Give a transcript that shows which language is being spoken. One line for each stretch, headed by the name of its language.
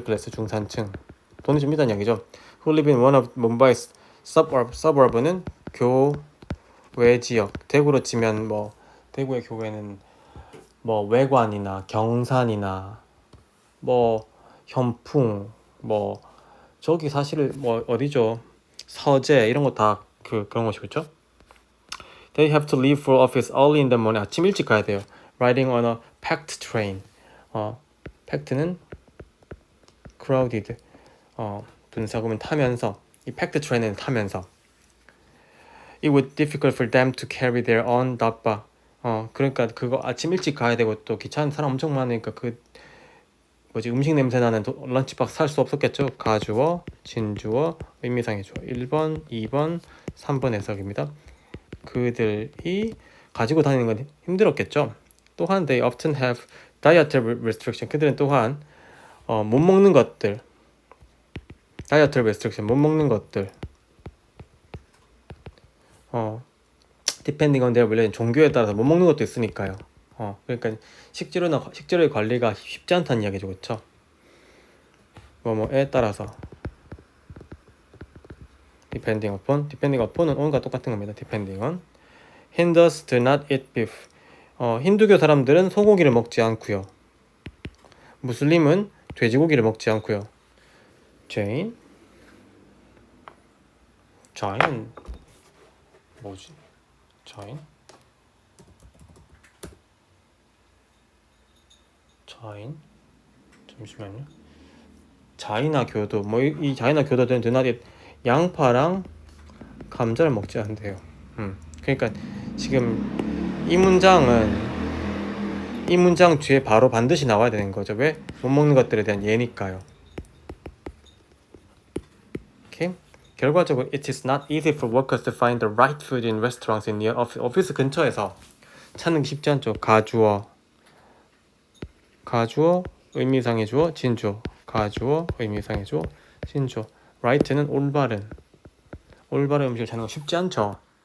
Korean: 중산층 돈이 좀 있다는 이야기죠.
English: Who live in one of Mumbai's suburb
Korean: 는 교외 지역. 대구로 치면 대구의 교외는 외관이나 경산이나 현풍 저기 사실 어디죠? 서재 이런 거 다 그런 것이겠죠?
English: They have to leave for office early in the morning.
Korean: 아침 일찍 가야 돼요.
English: Riding on a packed train. packed는 crowded.
Korean: 분사구문 타면서 이 packed train은 타면서.
English: It would be difficult for them to carry their own dabba.
Korean: 그러니까 그거 아침 일찍 가야 되고 또 귀찮은 사람 엄청 많으니까 음식 냄새 나는 런치박스 살 수 없었겠죠. 가주어, 진주어, 의미상의 주어 1번, 2번, 3번 해석입니다. 그들이 가지고 다니는 건 힘들었겠죠. 또한
English: they often have dietary restriction.
Korean: 그들은 또한 못 먹는 것들 dietary restriction 못 먹는 것들
English: depending on their religion
Korean: 종교에 따라서 못 먹는 것도 있으니까요. 그러니까 식재료의 관리가 쉽지 않다는 이야기죠, 그렇죠? 뭐뭐에 따라서
English: depending upon
Korean: 은 on과 똑같은 겁니다.
English: depending on Hindus do not eat beef.
Korean: 힌두교 사람들은 소고기를 먹지 않고요. 무슬림은 돼지고기를 먹지 않고요. Jain은 뭐지? Jain 잠시만요. 자이나 교도 이 자이나 교도들은 드나디 양파랑 감자를 먹지 않대요. 그러니까 지금 이 문장 뒤에 바로 반드시 나와야 되는 거죠. 왜? 못 먹는 것들에 대한 예니까요. 오케이? 결과적으로
English: it is not easy for workers to find the right food in restaurants in near office.
Korean: 오피스 근처에서 찾는 게 쉽지 않죠. 가주어 의미상의 주어 진주어 가주어 의미상의 주어 진주어 right는 올바른 음식을 찾는 건 쉽지 않죠.